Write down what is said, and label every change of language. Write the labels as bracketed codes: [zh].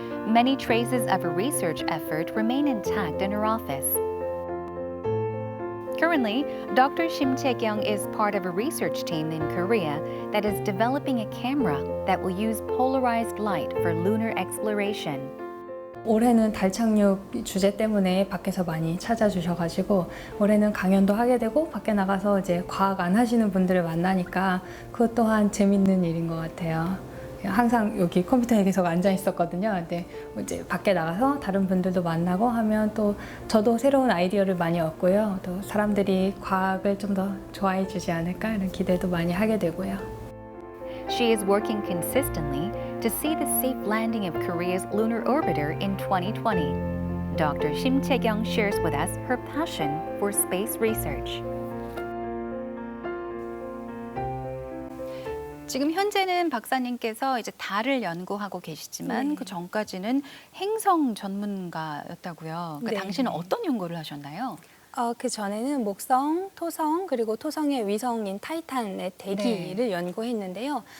[en] Many traces of her research effort remain intact in her office. Currently, Dr. Shim Tae-kyung is part of a research team in Korea that is developing a camera that will use polarized light for lunar exploration. [ko] 올해는 달 착륙 주제 때문에 밖에서 많이 찾아주셔가지고 올해는 강연도 하게 되고 밖에 나가서 이제 과학 안 하시는 분들을 만나니까 그것 또한 재밌는 일인 것 같아요. 항상 여기 컴퓨터에 계속 앉아 있었거든요. 근데 이제 밖에 나가서 다른 분들도 만나고 하면 또 저도 새로운 아이디어를 많이 얻고요. 또 사람들이 과학을 좀 더 좋아해 주지 않을까 이런 기대도 많이 하게 되고요. [en] She is working consistently to see the safe landing of Korea's lunar orbiter in 2020. Dr. Shim Tae-kyung shares with us her passion for space research. [ko] 지금 현재는 박사님께서 이제 달을 연구하고 계시지만 그 전까지는 행성 전문가였다고요. 그러니까 당신은 어떤 연구를 하셨나요? 그 전에는 목성, 토성, 그리고 토성의 위성인 타이탄의 대기를 연구했는데요.